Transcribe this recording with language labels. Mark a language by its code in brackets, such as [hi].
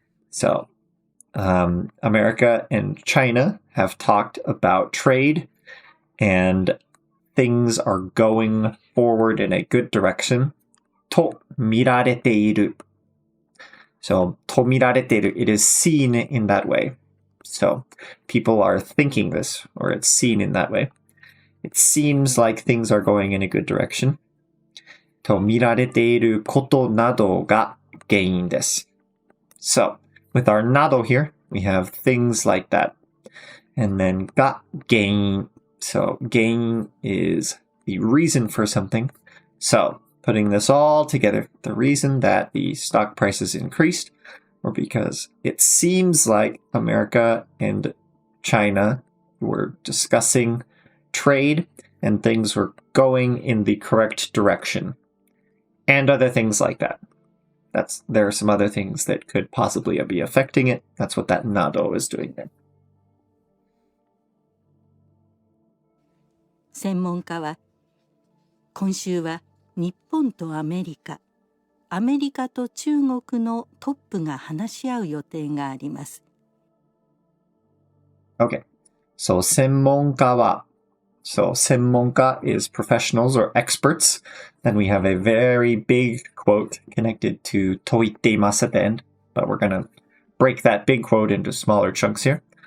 [en] So America and China have talked about trade and things are going forward in a good direction [ja] と見られている [en] So と見られている it is seen in that way. So people are thinking this or it's seen in that way. It seems like things are going in a good direction. [ja] と見られていることなどが原因です。 [en] So, with our など here, we have things like that. And then が原因. So, 原因 is the reason for something. So, putting this all together, the reason that the stock prices increased or because it seems like America and China were discussing trade and things were going in the correct direction. And other things like that. There are some other things that could possibly be affecting it. That's what that nado is doing there. [ja] 専門家は今週は日本とアメリカ、アメリカと中国のトップが話し合う予定があります。 [en] Okay, so [ja] 専門家は [en] So 専門家 is professionals or experts. Then we have a very big quote connected to [ja] と言っています [en] at the end. But we're going to break that big quote into smaller chunks here.